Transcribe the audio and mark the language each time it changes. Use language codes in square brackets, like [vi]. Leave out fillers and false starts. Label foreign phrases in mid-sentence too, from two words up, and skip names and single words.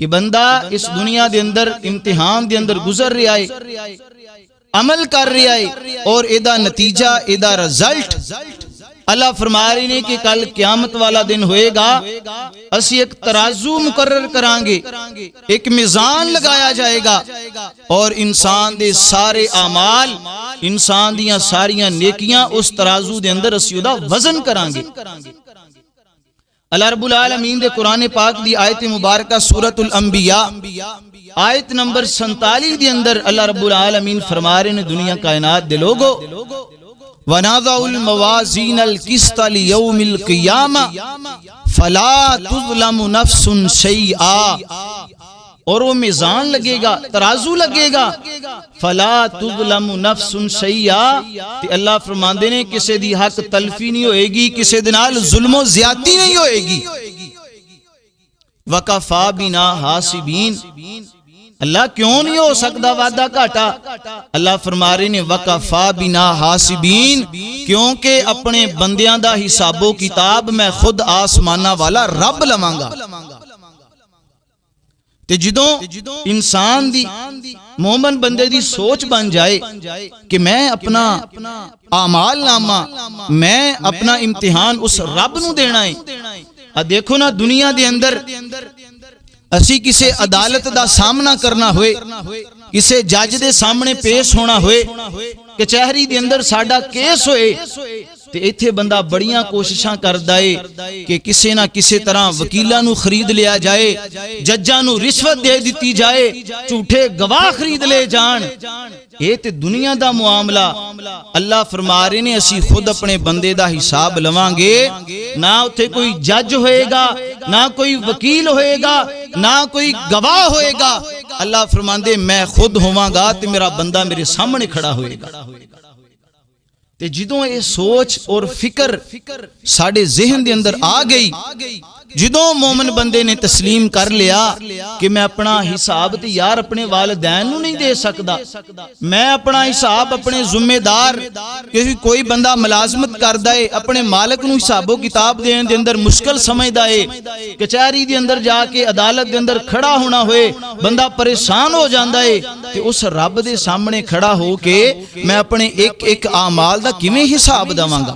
[pa] بندہ اس دنیا دے اندر امتحان دے اندر گزر رہا ہے، عمل کر رہا ہے، اور ایدہ نتیجہ، ایدہ رزلٹ اللہ فرما رہے ہیں کہ کل قیامت والا دن ہوئے گا، اسی ایک ترازو مقرر کرانگے، ایک میزان لگایا جائے گا، اور انسان دے سارے اعمال، انسان دیاں ساریاں نیکیاں اس ترازو دے اندر اسی دا وزن کرانگے۔ اللہ [ar] رب العالمین [pa] دے قرآن پاک دی آیت مبارکہ سورۃ الانبیاء آیت نمبر 47 دے اندر اللہ [ar] رب العالمین [pa] فرما رہے ہیں دنیا کائنات دے لوگو، [ar] وَنَضَعُ الْمَوَازِينَ الْقِسْطَ لِيَوْمِ الْقِيَامَةِ فَلَا تُظْلَمُ نَفْسٌ شَيْئًا، [ur] اور وہ میزان لگے گا، ترازو لگے گا، [ar] فَلَا تُظْلَمُ نَفْسٌ شَيْئًا، [pa] کہ اللہ فرماندے نے کسے دی حق تلفی نہیں ہوئے گی، کسے دنال ظلم و زیادتی نہیں ہوئے گی۔ [ar] وَقَفَا بِنَا حَاسِبِينَ، [ur] اللہ کیوں نہیں ہو سکتا وعدہ گھاٹا؟ [pa] اللہ فرما رہے نے [ar] وَقَفَا بِنَا حَاسِبِينَ، [pa] کیونکہ اپنے بندیاں دا حساب و کتاب میں خود آسمانہ والا رب لمانگا۔ تے جدوں انسان دی مومن بندے دی سوچ بن جائے کہ میں اپنا اعمال نامہ، میں اپنا امتحان اس رب نو دینا ہے۔ دیکھو نا دنیا دے اندر اسی کسے عدالت دا سامنا کرنا ہوئے، کسے جج دے سامنے پیش ہونا ہوئے، کچہری دے اندر ساڈا کیس ہوئے، تے ایتھے بندہ بڑیاں کوششاں کردا ہے کہ کسے نہ کسے طرح وکیلاں نو خرید لیا جائے، ججاں نو رشوت دے دتی جائے، جھوٹے گواہ خرید لے جان۔ یہ تے دنیا دا معاملہ۔ اللہ فرما رہے نے اسی خود اپنے بندے دا حساب لواں گے، نہ اتھے کوئی جج ہوئے گا، نہ کوئی وکیل ہوئے گا، نہ کوئی گواہ ہوئے گا۔ اللہ فرماندے میں خود ہوواں گا تے میرا بندہ میرے سامنے کھڑا ہوئے گا۔ تے جدوں یہ سوچ اور فکر ساڑے ذہن دے اندر آ گئی، جدوں مومن بندے نے تسلیم کر لیا کہ میں اپنا حساب تے یار اپنے والدین نو نہیں دے سکدا، میں اپنا حساب اپنے ذمہ دار، کیونکہ کوئی بندہ ملازمت کردا ہے اپنے مالک نو حساب و کتاب دین دے اندر مشکل سمجھدا ہے، کچہری دے اندر جا کے عدالت دے اندر کھڑا ہونا ہوئے بندہ پریشان ہو جاندا ہے، تے اس رب دے سامنے کھڑا ہو کے میں اپنے ایک ایک اعمال دا کیویں حساب دواں گا۔